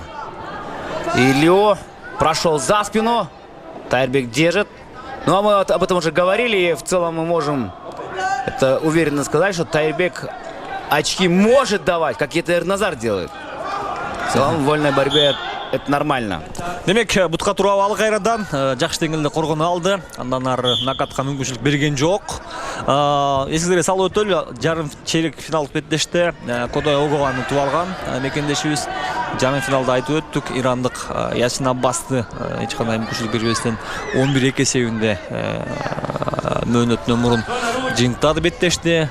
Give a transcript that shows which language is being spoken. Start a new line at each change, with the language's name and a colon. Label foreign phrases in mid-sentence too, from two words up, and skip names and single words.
Russian: И Лю прошел за спину. Тайырбек держит. Ну, а мы об этом уже говорили, и в целом мы можем это уверенно сказать, что Тайырбек очки может давать, как это Эрназар делает. В целом в вольной борьбе это нормально.
Kyrgyz: Демек, бутка туурабы ал кайрадан жакшы деңгээлде коргоно алды. Андан ары нокатка мүмкүнчүлүк берген жок. Эсиңизге салып өтөлү, жарым чейрек финал беттеште Кудай Огоганы утуп алган мекендешибиз. Жарым финалда айтып өттүк, ирандык Ясин Аббасты эч кандай мүмкүнчүлүк бербестен 11-2 эсебинде мөөнөтүнөн мурун жыйынтады беттешти.